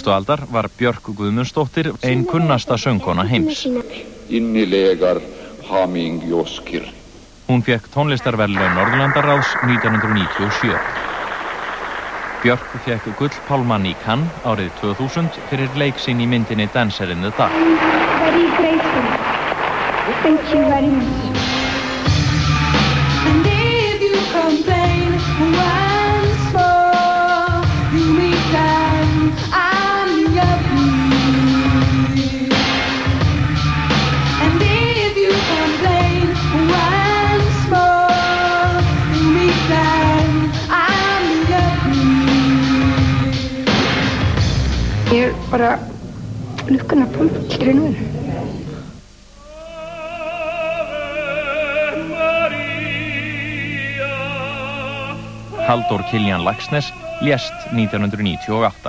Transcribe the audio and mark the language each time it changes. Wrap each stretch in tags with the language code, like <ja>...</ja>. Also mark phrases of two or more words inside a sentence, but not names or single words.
<is>aldar var Björk Guðmundsdóttir ein kunnasta söngkona heims. Innilegar hamingjóskir. Hún fékk tónlistarverðlaun Norðurlandaráðs 1997. Björk fékk Gullpálmann í Cannes árið 2000 fyrir leik sinn í myndinni Dancer in the Dark.</is> <en>Very grateful. Thank you very much. And if you complain once more, you return, I'm your queen. And if you complain once more, you return, I'm your queen.</en> <is>Ég bara lukkan að pumpa í raun og veru. Halldór Kiljan Laxness lést 1998.</is>